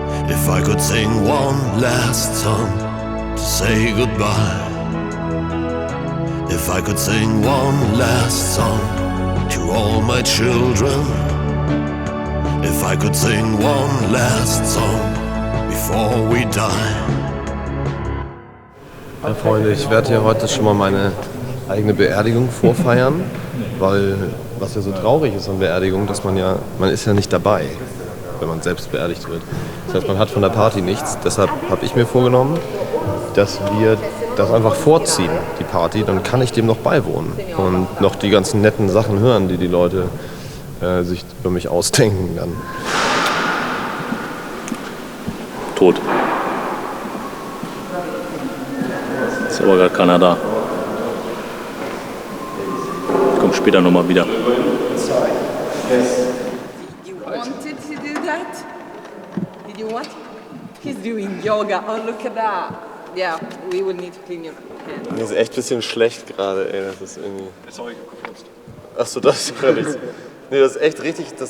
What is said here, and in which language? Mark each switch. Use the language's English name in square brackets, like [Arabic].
[English] If I could sing one last song to say goodbye. If I could sing one last song to all my children. If I could sing one last song before we die. [German] Ja, Freunde, ich werde hier heute schon mal meine eigene Beerdigung vorfeiern, weil was ja so traurig ist an Beerdigung, dass man ist ja nicht dabei, wenn man selbst beerdigt wird. Das heißt, man hat von der Party nichts. Deshalb habe ich mir vorgenommen, dass wir das einfach vorziehen, die Party. Dann kann ich dem noch beiwohnen und noch die ganzen netten Sachen hören, die Leute sich über mich ausdenken dann. Tot. Ist aber gar keiner da. Ich komme später nochmal wieder. [English] You wanted to do that? Did you want? He's doing yoga. Oh, look at that. Yeah, we will need to clean your hands. [German] Mir ist echt ein bisschen schlecht gerade, ey. Das ist irgendwie. Achso, das ist ja nichts. Nee, das ist echt richtig.